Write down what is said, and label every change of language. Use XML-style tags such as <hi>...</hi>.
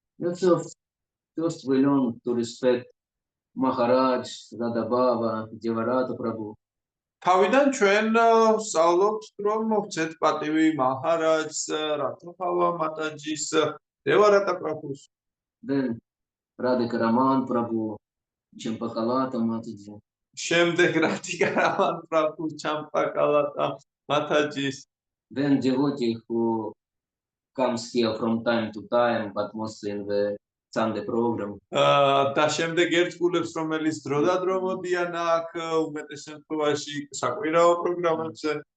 <en>Therefore, first we learn to respect Maharaj, Radha Baba, Devarata Prabhu.</en> <ka>თავიდან ჩვენ ვსწავლობთ რომ ვცეთ პატივი მაჰარაჯს, რათაფავა მატაჯის, დევარატა პრაბუს.</ka> <en>Then Radhika Raman Prabhu, Champakalata Mataji.</en> <ka>შემდეგ რათიკა რამან პრაბუს, ჩამპაკალატა მათაჯის.</ka> <en>Then devotee who comes here from time to time, but mostly in the Sunday program.</en> <ka>და შემდეგ ერთგულებს რომელიც დროდადრო მოდიან აქ უმეტეს შემთხვევაში საკვირაო პროგრამებზე.</ka>